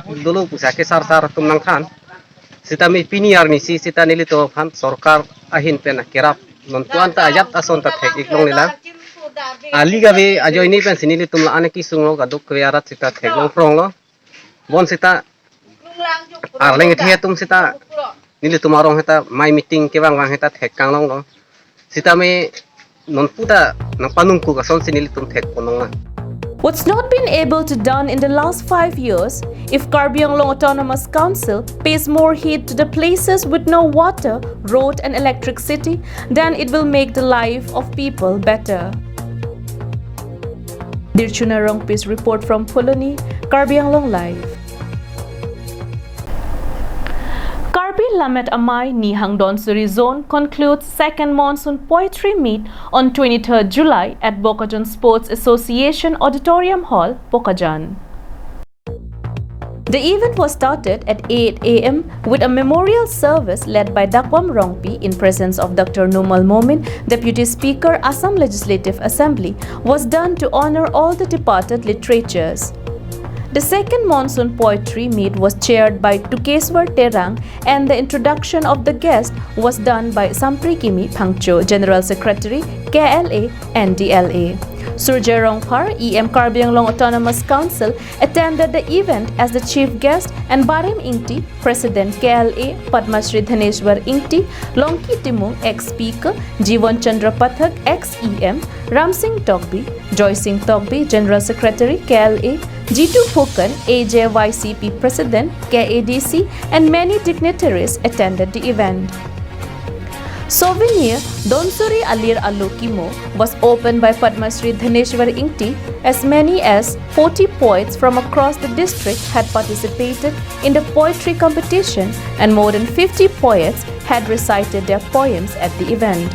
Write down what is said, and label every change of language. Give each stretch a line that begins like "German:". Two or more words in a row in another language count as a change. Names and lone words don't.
Karbi: dulu pusake sar tum nang khan sitami piniar ni si sita nilitum han sorkar ahin pen kirap nontuan ta ajat ason ta thek iklong nila ali gabe ajo ini pen sinili tumla ane ki sunglo gaduk kwiarat sita thek long prong lo bon sita arleng the tum sita nili tumarong heta mai meeting ke bang heta thek kang long lo sita me non puta nang panungku ka son sinili tum thek ponong.
English: What's not been able to done in the last 5 years, if Karbi Anglong Autonomous Council pays more heed to the places with no water, road and electricity, then it will make the life of people better. Dirchuna Rongpi's report from Pholoni, Karbi Anglong Live. Karbi Lamet Amai Nihang Donsuri Zone concludes second monsoon poetry meet on 23rd July at Bokajan Sports Association Auditorium Hall, Bokajan. The event was started at 8 a.m. with a memorial service led by Dakwam Rongpi in presence of Dr. Numal Momin, Deputy Speaker, Assam Legislative Assembly, was done to honor all the departed literatures. The second monsoon poetry meet was chaired by Tukeswar Terang and the introduction of the guest was done by Samprikimi Phangcho, General Secretary, KAL and DLA. Surjay Rongpar, EM Karbi Anglong Autonomous Council, attended the event as the chief guest and Barem Ingti, President KLA, Padmashri Dhaneshwar Ingti, Longki Timung, ex-speaker, Jeevan Chandra Pathak, ex-EM, Ram Singh Togbi, Joy Singh Togbi, General Secretary, KLA, Jitu Phukan, AJYCP President, KADC, and many dignitaries attended the event. Souvenir Donsuri Alir Alokimo was opened by Padma Shri Dhaneshwar Inkti. As many as 40 poets from across the district had participated in the poetry competition, and more than 50 poets had recited their poems at the event.